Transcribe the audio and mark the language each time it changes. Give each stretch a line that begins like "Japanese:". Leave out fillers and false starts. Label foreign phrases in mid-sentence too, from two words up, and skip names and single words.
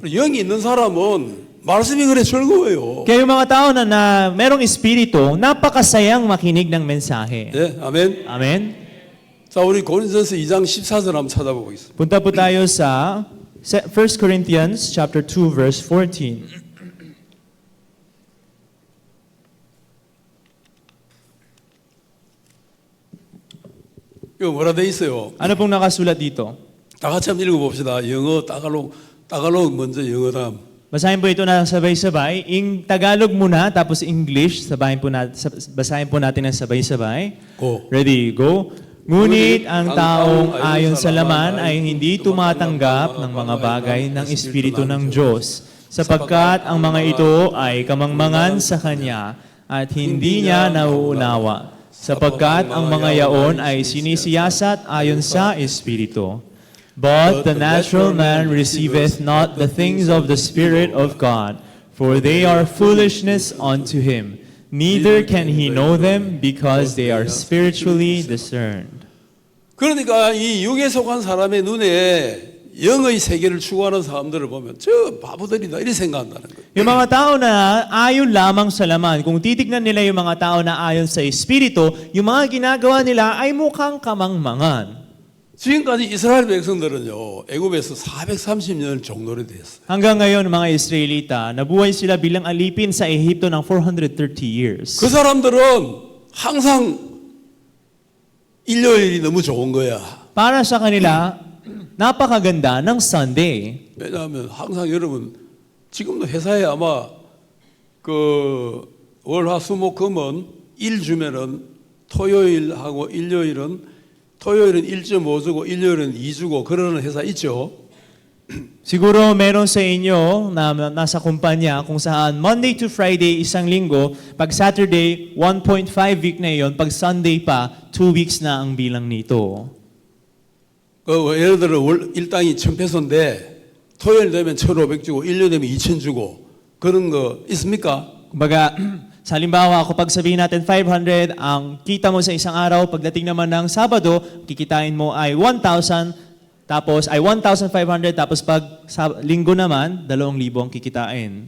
Korean: 영이 있는 사람은 말씀이 그래 즐거워요.
Filipino: Kaya yung mga tao na merong espiritu, napakasayang makinig ng mensahe.
Korean: 네, 아멘.
Filipino: Amen?
Korean: 자, 우리 고린도전서 2장 14절 한번 찾아보겠습니다.
Filipino: Punta po tayo sa
English: 1 Corinthians chapter 2 verse 14.
Korean: 이거 뭐라 돼 있어요?
Filipino: Ano pong nakasulat dito?
Korean: 다 같이 한번 읽어봅시다. 영어, 따갈로그 먼저 영어 다음.
Filipino: Basahin po ito na sabay-sabay. Tagalog muna, tapos English. Basahin po natin ng sabay-sabay.
English: Go. Ready, go.
Filipino: Ngunit ang taong ayon sa laman ay hindi tumatanggap ng mga bagay ng Espiritu ng Diyos, sapagkat ang mga ito ay kamangmangan sa Kanya at hindi niya nauunawa, sapagkat ang mga yaon ay sinisiyasat ayon sa Espiritu.
English: But the natural man receiveth not the things of the Spirit of God, for they are foolishness unto him. Neither can he know them, because they are spiritually discerned.
Korean: 그러니까 이 육에 속한 사람의 눈에 영의 세계를 추구하는 사람들을 보면 저 바보들이다 이렇게 생각한다는 거예요.
Filipino: Yung mga tao na ayon lamang sa laman, kung titignan nila yung mga tao na ayon sa Espiritu, yung mga ginagawa nila ay mukhang kamangmangan.
Korean: 지금까지 이스라엘 백성들은요 애굽에서 430년을 종노래 됐어요.
Filipino: Hanggang ngayon, mga Israelita, nabuhay sila bilang alipin sa Ehipto ng 430 years.
Korean: 그 사람들은 항상 일요일이 너무 좋은 거야.
Filipino: Para sa kanila, napakaganda ng Sunday.
Korean: 왜냐하면 항상 여러분 지금도 회사에 아마 그 월화수목금은 일 주면은 토요일하고 일요일은 토요일은 1.5 주고 일요일은 2 주고 그러는 회사 있죠.
Filipino: Siguro meron sa inyo na nasa kumpanya kung saan
English: Monday to Friday
Filipino: isang linggo, pag Saturday 1.5 week na yon, pag Sunday pa 2 weeks na ang bilang nito.
Korean: 예를 들어 일당이 1,000페소인데 토요일 되면 1,500 주고 일요일 되면 2,000 주고 그런 거 있습니까?
Filipino: Kumbaga, sa halimbawa, kapag sabihin natin 500, ang kita mo sa isang araw, pagdating naman ng Sabado, kikitain mo ay 1,000, tapos ay 1,500, tapos pag linggo naman, 2,000 ang kikitain.